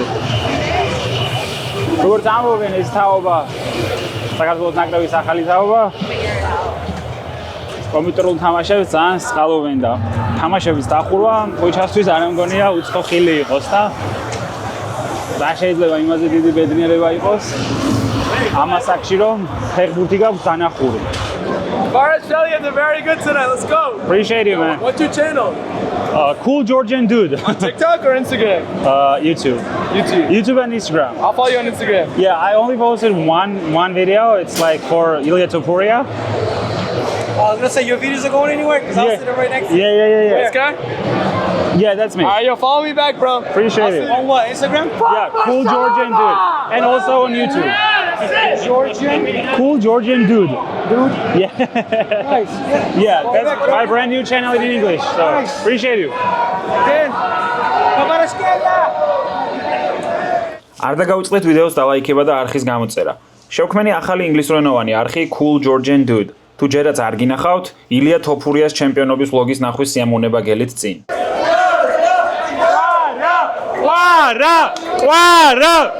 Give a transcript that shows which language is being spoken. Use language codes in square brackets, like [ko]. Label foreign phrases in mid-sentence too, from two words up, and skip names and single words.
[ka] როგორც ამბობენ, ეს თაობა საქართველოს ნაკრების ახალი თაობა კომპიუტერულ თამაშებს ძალიან სწყალობენ და თამაშების დახურვა მოიჩასთვის არ მგონია უცხო ხილი იყოს და რა შეიძლება იმაზე დიდი ბედნიერება იყოს ამ ასაკში რომ ფეხბურთი გაქვს დანახური. [en] Australians are very good tonight. Let's go. Appreciate you, man. What's your channel? Cool Georgian dude. TikTok or Instagram? YouTube. YouTube and Instagram. I'll follow you on Instagram. Yeah, I only posted one video. It's like for Ilya Topuria. I was gonna say your videos are going anywhere because I'll sit right next to you. Yeah. This guy? Yeah, that's me. Alright, yo, follow me back, bro. Appreciate it. On what? Instagram? Yeah, Cool Georgian dude. And also on YouTube. Georgian? Cool Georgian dude. Dude? Yeah. Nice. Yeah, that's my brand new channel in English. So appreciate you. Dan, [ka] არ დაგავიწყდეთ ვიდეოს დალაიქება და არხის გამოწერა. შევქმენი ახალი ინგლისურენოვანი არხი Cool Georgian dude. თუ ჯერაც არ გინახავთ, ილია თოფურიას ჩემპიონობის ვლოგის ნახვის სიამოვნება გელით წინ. ყვარა!